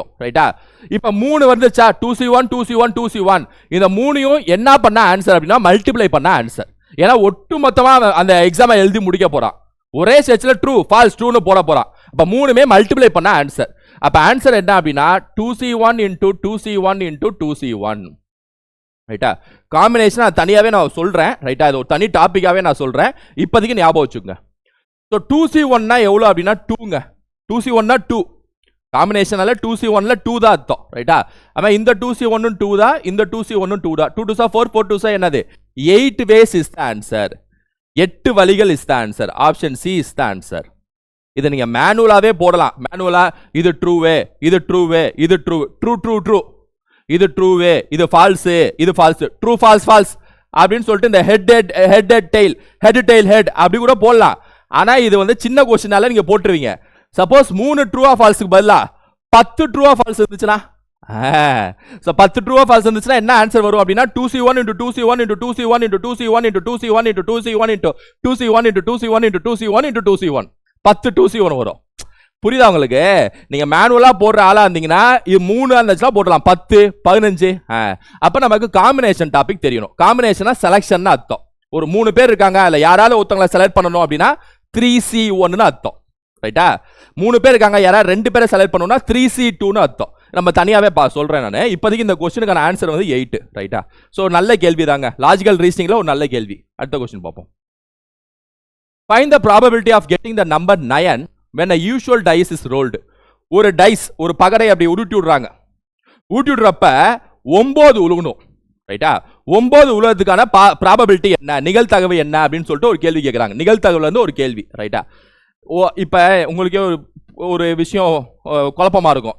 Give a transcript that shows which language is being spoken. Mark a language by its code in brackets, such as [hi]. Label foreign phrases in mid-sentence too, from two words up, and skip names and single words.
[ta] ரைட்டா? இப்ப 3 வந்துச்சா, 2C1 இந்த மூணையும் என்ன பண்ண ஆன்சர் அப்படின்னா மல்டிப்ளை பண்ண ஆன்சர். ஏன்னா ஒட்டு மொத்தமா அந்த எக்ஸாமை எழுதி முடிக்க போறான். ஒரே செட்ல [en] true false [ta] ட்ரூன்னு போட போறான். அப்ப மூணுமே மல்டிப்ளை பண்ண ஆன்சர். அப்ப ஆன்சர் என்ன அப்படின்னா 2C1 into 2C1 into 2C1. ரைட்டா? காம்பினேஷன் தனியாவே நான் சொல்றேன். ரைட்டா? இது ஒரு தனி டாபிக்காவே நான் சொல்றேன், இப்போதைக்கு ஞாபகம் வச்சுக்கோங்க. ஸோ 2C1 எவ்வளோ அப்படின்னா 2ங்க. 2C1 2 காம்பினேஷனால 2C1ல 2 தான் அர்த்தம். ரைட்டா? ஆமா, இந்த 2C1 2 தான், இந்த 2C1 2 தான். [en] 2 2 4 4 2 என்னது? 8 ways is the answer. 8 வழிகள் is the answer. option C is the answer. [ta] இதை நீங்க மேனுவலாவே போடலாம். மேனுவலா இது ட்ரூவே, இது ட்ரூவே, இது ட்ரூ, [en] true true true, [ta] இது ட்ரூவே, இது ஃபால்ஸ், இது ஃபால்ஸ், [en] true false false [ta] அப்படின்னு சொல்லிட்டு இந்த [en] head tail [ta] அப்படி கூட போடலாம். ஆனா இது வந்து சின்ன கொஸ்டினால நீங்க போட்டுருவீங்க. சப்போஸ் 3 ட்ரூவா ஃபால்ஸ்க்கு பதிலா 10 ட்ரூவா ஃபால்ஸ் இருந்துச்சுன்னா, 10 ட்ரூவா ஃபால்ஸ் இருந்துச்சுன்னா என்ன ஆன்சர் வரும் அப்படின்னா 2C1 into 2C1 into 2C1 into 2C1 into 2C1 into 2C1 into 2C1 into 2C1 into 2C1 into 2C1, 10 2C1 வரும். புரியுதா உங்களுக்கு? நீங்க மேனுவலா போடுற ஆளா இருந்தீங்கன்னா இது 3 இருந்துச்சுன்னா போடலாம், 10 15. அப்ப நமக்கு காம்பினேஷன் டாபிக் தெரியணும். காம்பினேஷனா செலக்ஷன் அர்த்தம். ஒரு 3 பேர் இருக்காங்க, இல்ல யாராவது ஒருத்தவங்களை செலக்ட் பண்ணணும் அப்படின்னா 3C1 அர்த்தம். ரைட்டா? 3 பேர் இருக்காங்க, யாராவது 2 பேரை செலக்ட் பண்ணணும்னா 3C2 அர்த்தம். நம்ம தனியாவே சொல்றேன் நான். இப்போதைக்கு இந்த கொஸ்டினுக்கான ஆன்சர் வந்து 8. ரைட்டா? சோ நல்ல கேள்வி தாங்க. [en] logical reasoning [ta] ஒரு நல்ல கேள்வி. அடுத்த கொஸ்டின் பார்ப்போம். [en] Find the probability of getting the number 9 when a usual dice is rolled. [ta] ஒரு டைஸ், ஒரு பகடை அப்படி உருட்டி விடுறாங்க. ஊட்டி விடுறப்ப 9 உழுகணும். ரைட்டா? 9 உழுறதுக்கான ப்ராபபிலிட்டி என்ன, நிகழ்தகவு என்ன அப்படின்னு சொல்லிட்டு ஒரு கேள்வி கேட்குறாங்க. நிகழ்தகவுல இருந்து ஒரு கேள்வி. ரைட்டா? இப்போ உங்களுக்கே ஒரு விஷயம் குழப்பமா இருக்கும்.